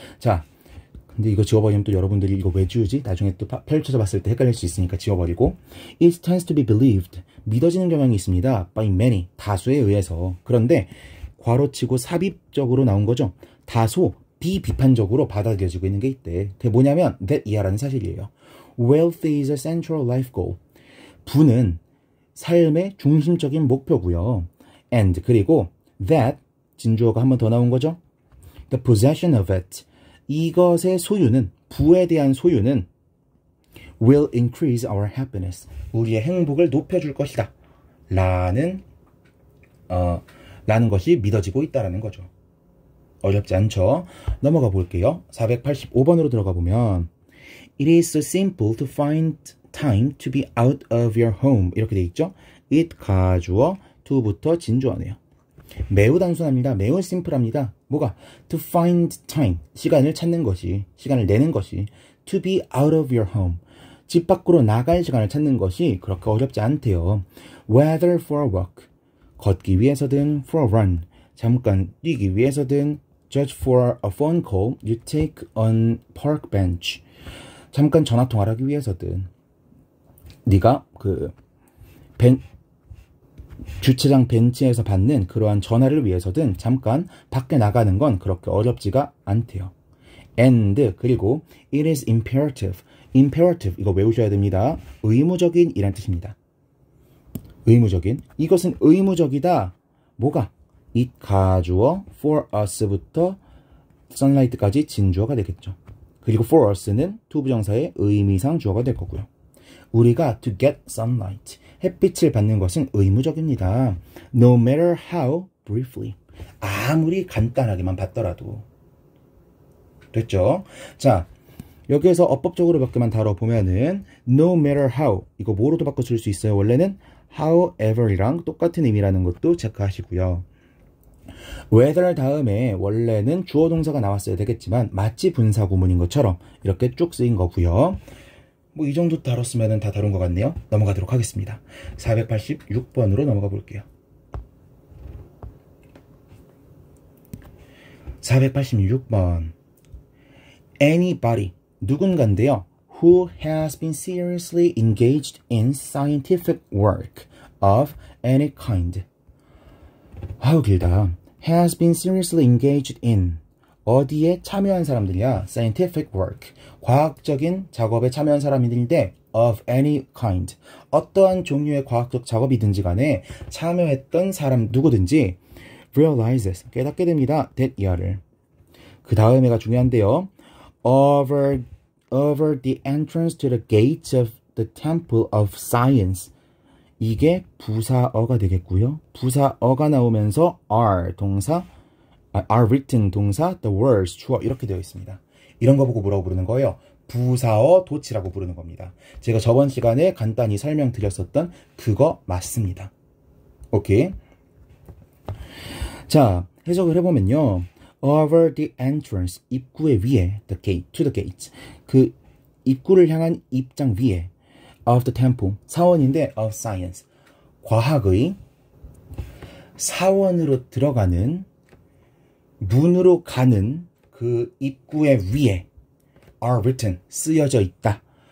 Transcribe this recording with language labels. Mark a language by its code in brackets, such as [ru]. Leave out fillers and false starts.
[ko] 자, 근데 이거 지워버리면 또 여러분들이 이거 왜 지우지? 나중에 또 펼쳐서 봤을 때 헷갈릴 수 있으니까 지워버리고. [en] It tends to be believed. [ko] 믿어지는 경향이 있습니다. [en] By many. [ko] 다수에 의해서. 그런데 괄호치고 삽입적으로 나온 거죠. 다소 비비판적으로 받아들여지고 있는 게 있대. 그게 뭐냐면 that 이하라는 사실이에요. [en] Wealth is a central life goal. [ko] 부는 삶의 중심적인 목표고요. And 그리고 that 진주어가 한 번 더 나온 거죠. [en] The possession of it. [ko] 이것의 소유는 부에 대한 소유는 [en] will increase our happiness. [ko] 우리의 행복을 높여줄 것이다. 라는 것이 믿어지고 있다라는 거죠. 어렵지 않죠? 넘어가 볼게요. 485번으로 들어가 보면 [en] It is so simple to find time to be out of your home. [ko] 이렇게 돼 있죠? it 가주어 to부터 진주어네요. 매우 단순합니다. 매우 심플합니다. 뭐가? [en] To find time. [ko] 시간을 찾는 것이, 시간을 내는 것이 [en] to be out of your home. [ko] 집 밖으로 나갈 시간을 찾는 것이 그렇게 어렵지 않대요. [en] Whether for a walk. [ko] 걷기 위해서든 [en] for a run. [ko] 잠깐 뛰기 위해서든 [en] just for a phone call you take on park bench. [ko] 잠깐 전화 통화를 하기 위해서든 네가 주차장 벤치에서 받는 그러한 전화를 위해서든 잠깐 밖에 나가는 건 그렇게 어렵지가 않대요. [en] And [ko] 그리고 [en] it is imperative. [ko] imperative 이거 외우셔야 됩니다. 의무적인 이란 뜻입니다. 의무적인. 이것은 의무적이다. 뭐가? it 가주어 for us부터 sunlight까지 진주어가 되겠죠. 그리고 for us는 투부정사의 의미상 주어가 될 거고요. 우리가 [en] to get sunlight, [ko] 햇빛을 받는 것은 의무적입니다. [en] No matter how briefly. [ko] 아무리 간단하게만 받더라도. 됐죠? 자, 여기에서 어법적으로 몇 개만 다뤄보면은 [en] no matter how, [ko] 이거 뭐로도 바꿔줄 수 있어요. 원래는 however이랑 똑같은 의미라는 것도 체크하시고요. whether 다음에 원래는 주어 동사가 나왔어야 되겠지만 마치 분사 구문인 것처럼 이렇게 쭉 쓰인 거고요. 뭐 이 정도 다뤘으면 다 다룬 것 같네요. 넘어가도록 하겠습니다. 486번으로 넘어가 볼게요. 486번 anybody, 누군가인데요. [en] who has been seriously engaged in scientific work of any kind. [ko] 아우 길다. [en] has been seriously engaged in [ko] 어디에 참여한 사람들이야? [en] scientific work. [ko] 과학적인 작업에 참여한 사람들인데 of any kind. 어떠한 종류의 과학적 작업이든지 간에 참여했던 사람 누구든지 realizes. 깨닫게 됩니다. that 이하를. 그 다음에가 중요한데요. [en] over the entrance to the gates of the temple of science. [ko] 이게 부사어가 되겠고요. 부사어가 나오면서 are 동사, [en] are written [ko] 동사, [en] the words [ko] 주어 이렇게 되어 있습니다. 이런 거 보고 뭐라고 부르는 거예요? 부사어 도치라고 부르는 겁니다. 제가 저번 시간에 간단히 설명드렸었던 그거 맞습니다. 오케이. 자, 해석을 해보면요. [en] over the entrance, [ko] 입구의 위에, [en] the gate, to the gate. [ko] 그 입구를 향한 입장 위에 [en] of the temple, [ko] 사원인데 [en] of science, [ko] 과학의 사원으로 들어가는 문으로 가는 그 입구의 위에 [en] are written, [ko] 쓰여져 있다.